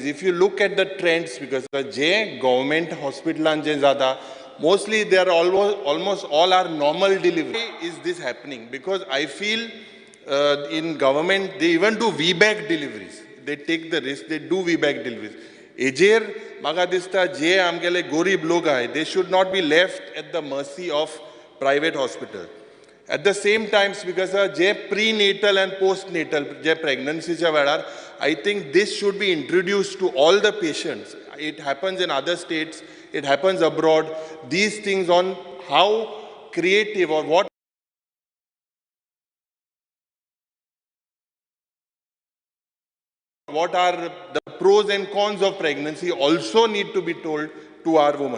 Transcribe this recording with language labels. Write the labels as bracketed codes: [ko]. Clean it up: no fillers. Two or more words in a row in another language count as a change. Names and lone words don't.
[en] If you look at the trends, because the government hospital and mostly they are almost all are normal delivery. Is this happening? Because I feel in government they even do VBAC deliveries. They take the risk, they do VBAC deliveries. [kok] Ejer म्हाका दिसता जे आमगेले गरीब लोक आहाय, [en] they should not be left at the mercy of private hospital. At the same time, because जे prenatal and postnatal, जे [kok] pregnancyच्या वेळार, [en] I think this should be introduced to all the patients. It happens in other states, it happens abroad. These things on how creative or what are the pros and cons of pregnancy also need to be told to our women.